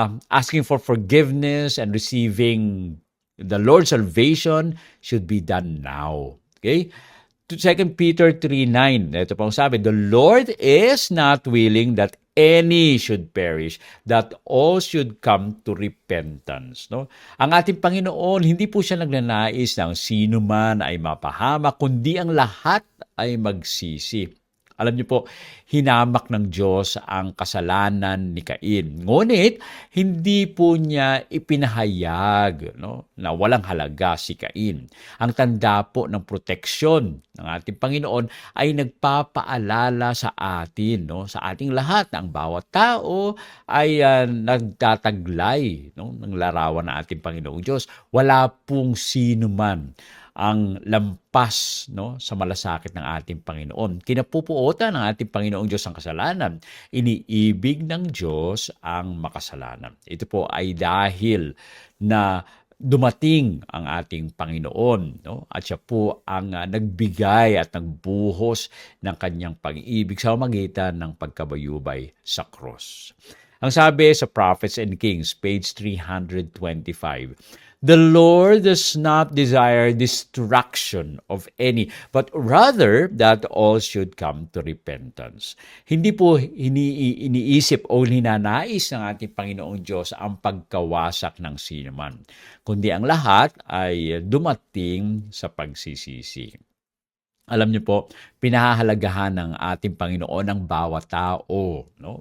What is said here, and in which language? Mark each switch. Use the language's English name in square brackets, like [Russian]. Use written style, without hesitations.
[English] Asking for forgiveness and receiving the Lord's salvation should be done now. Okay? 2 Peter 3:9, [Filipino] ito pong sabi, [English] the Lord is not willing that any should perish, that all should come to repentance. No? [Filipino] Ang ating Panginoon, hindi po siya nagnanais ng sino man ay mapahamak, kundi ang lahat ay magsisi. Alam niyo po, hinamak ng Diyos ang kasalanan ni Cain. Ngunit, hindi po niya ipinahayag, no, na walang halaga si Cain. Ang tanda po ng proteksyon ng ating Panginoon ay nagpapaalala sa atin, no, sa ating lahat, na ang bawat tao ay nagtataglay, no, ng larawan ng ating Panginoong Diyos. Wala pong sino man ang lampas, no, sa malasakit ng ating Panginoon. Kinapupuotan ng ating Panginoong Diyos ang kasalanan. Iniibig ng Diyos ang makasalanan. Ito po ay dahil na dumating ang ating Panginoon, no? At siya po ang nagbigay at nagbuhos ng kanyang pag-ibig sa magitan ng pagkabayubay sa cross. Ang sabi sa [English] Prophets and Kings, page 325, the Lord does not desire destruction of any, but rather that all should come to repentance. [Filipino] Hindi po iniisip o ninanais ng ating Panginoong Diyos ang pagkawasak ng sinuman, kundi ang lahat ay dumating sa pagsisisi. Alam niyo po, pinahahalagahan ng ating Panginoon ang bawat tao, no?